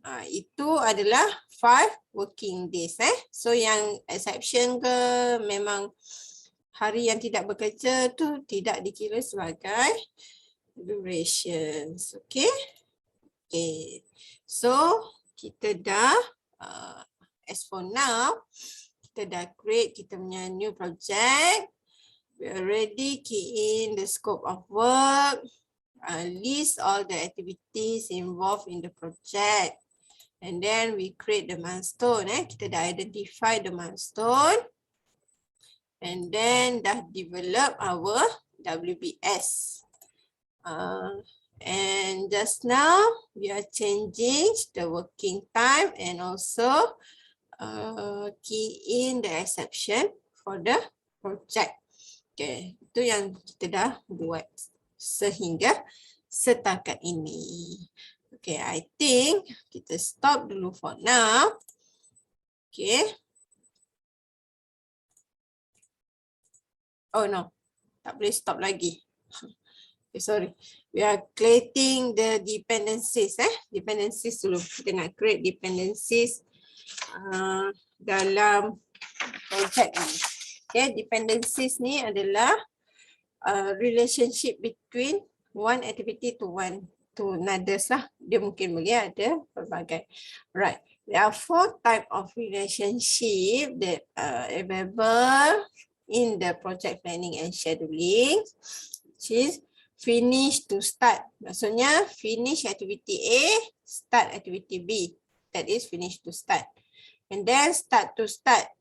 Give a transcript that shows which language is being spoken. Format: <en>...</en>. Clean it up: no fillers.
<ms>Itu adalah 5 working days. So yang exception ke memang hari yang tidak bekerja tu tidak dikira sebagai durations.</ms> <en>Okay. Okay. So</en> <ms>kita dah</ms> <en>as for now kita dah create</en> <ms>kita punya</ms> <en>new project. We already key in the scope of work. list all the activities involved in the project. And then we create the milestone.</en> <ms>Kita dah</ms> <en>identify the milestone. And then dah develop our WBS. And just now we are changing the working time and also key in the exception for the project.</en> <ms>Okay, itu yang kita dah buat sehingga setakat ini.</ms> <en>Okay, I think</en> <ms>kita</ms> <en>stop</en> <ms>dulu</ms> <en>for now. Okay.</en> <ms>Oh no, tak boleh stop lagi.</ms> <en>Okay, sorry. We are creating the dependencies.</en> <ms>Dependencies dulu. Kita nak create dependencies dalam project ni.</ms> <en>Okay, dependencies</en> <ms>ni adalah</ms> <en>relationship between one activity to another</en> <ms>lah. Dia mungkin boleh ada pelbagai.</ms> <en>Right. There are 4 type of relationship that are available in the project planning and scheduling, which is finish to start.</en> <ms>Maksudnya</ms> <en>finish activity A, start activity B. That is finish to start. And then start to start.</en>